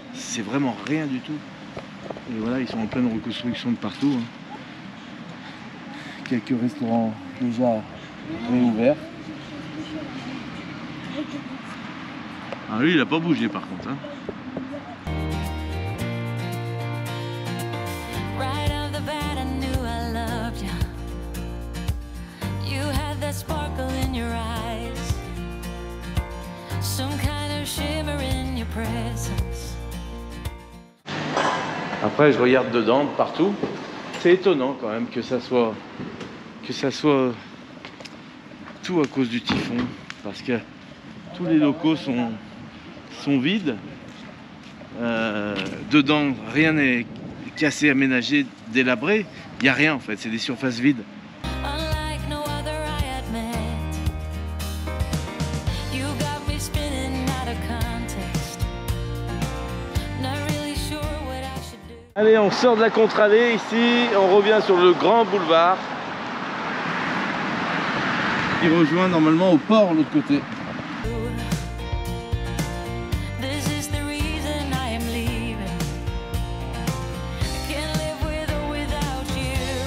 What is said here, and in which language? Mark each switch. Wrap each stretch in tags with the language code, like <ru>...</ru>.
<fr>C'est vraiment rien du tout. Et voilà, ils sont en pleine reconstruction de partout. Hein. quelques restaurants déjà réouverts. Ah lui il a pas bougé par contre hein.</fr> <en>Right off the bat I knew I loved you. You had that sparkle in your eyes, some kind of shimmer in your presence.</en> <fr>Après je regarde dedans partout. C'est étonnant quand même que ça soit tout à cause du typhon, parce que tous les locaux sont vides. Dedans rien n'est cassé, aménagé, délabré. Il n'y a rien en fait, c'est des surfaces vides.</fr> <en>Unlike no other I had met, you got me spinning out of context, not really sure what I should do.</en> <fr>Allez, on sort de la contre-allée ici, on revient sur le grand boulevard. Il rejoint normalement au port l'autre côté.</fr> <en>This is the reason I am leaving. Can't live with or without you.</en>